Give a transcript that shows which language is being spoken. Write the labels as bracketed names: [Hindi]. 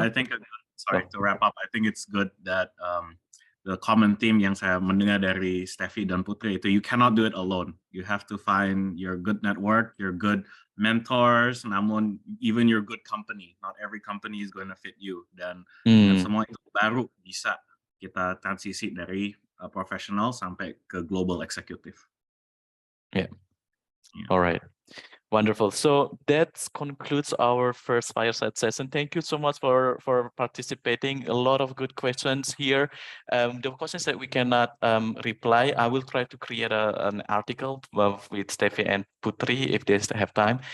[English] I think to wrap up, I think it's good that the common theme [Indonesian] yang saya mendengar dari Steffi dan Putri itu [English] you cannot do it alone. You have to find your good network, your good mentors, namun even your good company. Not every company is going to fit you. [Indonesian] Dan semua itu baru bisa kita transisi dari professional sampai ke global executive. [English] Yeah. All right. Wonderful. So that concludes our first fireside session. Thank you so much for participating. A lot of good questions here. The questions that we cannot reply, I will try to create an article with Steffi and Putri if they have time.